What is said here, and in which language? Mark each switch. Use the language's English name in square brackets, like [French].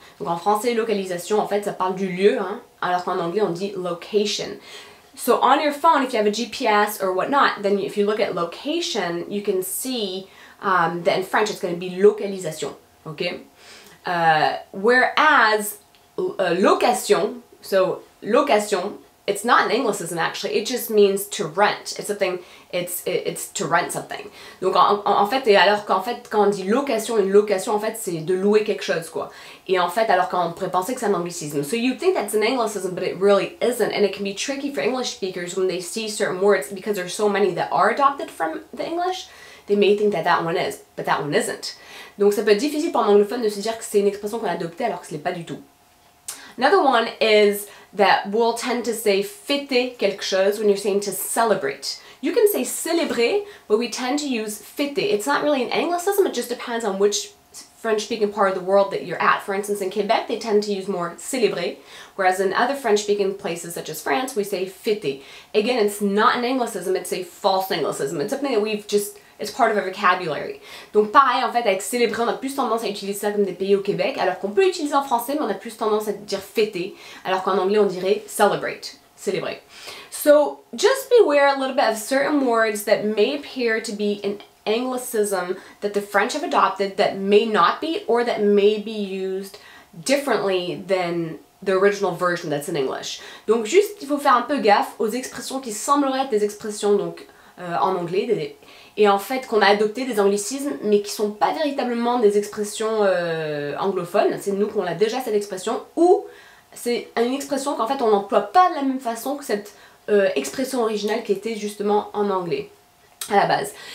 [French] Donc en français, localisation, en fait, ça parle du lieu, hein, alors qu'en anglais, on dit location. [English] So on your phone, if you have a GPS or whatnot, then if you look at location, you can see that in French, it's going to be localisation, okay? Whereas location, so location, it's not an anglicism actually, it just means to rent. It's something, it's to rent something. [French] Donc en fait, et alors qu'en fait, quand on dit location, une location en fait c'est de louer quelque chose quoi. Et en fait, alors qu'on pourrait penser que c'est un anglicisme. [English] So you think that's an anglicism, but it really isn't, and it can be tricky for English speakers when they see certain words because there's so many that are adopted from the English. They may think that that one is, but that one isn't. [French] Donc ça peut être difficile pour un anglophone de se dire que c'est une expression qu'on a adoptée alors que ce n'est pas du tout. [English] Another one is that we'll tend to say [French] fêter quelque chose [English] when you're saying to celebrate. You can say célébrer, but we tend to use fêter. It's not really an anglicism, it just depends on which French-speaking part of the world that you're at. For instance, in Quebec, they tend to use more célébrer, whereas in other French-speaking places such as France, we say fêter. Again, it's not an anglicism, it's a false anglicism. It's something that we've just, it's part of our vocabulary. [French] Donc pareil, en fait, avec célébrer, on a plus tendance à utiliser ça comme des pays au Québec, alors qu'on peut l'utiliser en français, mais on a plus tendance à dire fêter, alors qu'en anglais, on dirait celebrate, célébrer. [English] So just beware a little bit of certain words that may appear to be an anglicism that the French have adopted that may not be, or that may be used differently than the original version that's in English. [French] Donc juste, il faut faire un peu gaffe aux expressions qui sembleraient être des expressions donc en anglais, et en fait qu'on a adopté des anglicismes, mais qui sont pas véritablement des expressions anglophones. C'est nous qu'on a déjà cette expression, ou c'est une expression qu'en fait on n'emploie pas de la même façon que cette expression originale qui était justement en anglais à la base.